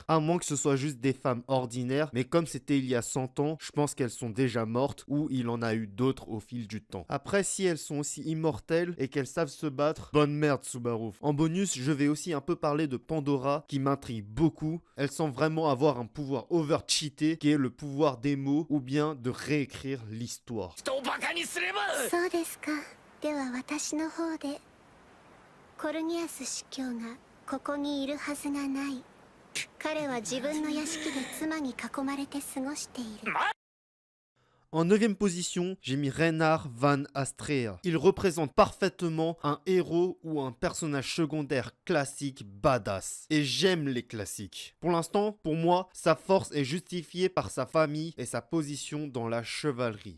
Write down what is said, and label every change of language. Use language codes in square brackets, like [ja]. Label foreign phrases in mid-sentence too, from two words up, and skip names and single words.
[fr] À moins que ce soit juste des femmes ordinaires, mais comme c'était il y a 100 ans, je pense qu'elles sont déjà mortes ou il en a eu d'autres au fil du temps. Après, si elles sont aussi immortelles et qu'elles savent se battre, bonne merde Subaru. En bonus, je vais aussi un peu parler de Pandora qui m'intrigue beaucoup. Elle semble vraiment avoir un pouvoir over-cheaté qui est le pouvoir des mots ou bien de réécrire l'histoire. [ja] そうですか。では私の方でコルニアス司教がここにいるはずがない。彼は自分の屋敷で妻に囲まれて過ごしている。 [fr] En 9e position, j'ai mis Reinhard van Astrea. Il représente parfaitement un héros ou un personnage secondaire classique badass. Et j'aime les classiques. Pour l'instant, pour moi, sa force est justifiée par sa famille et sa position dans la chevalerie.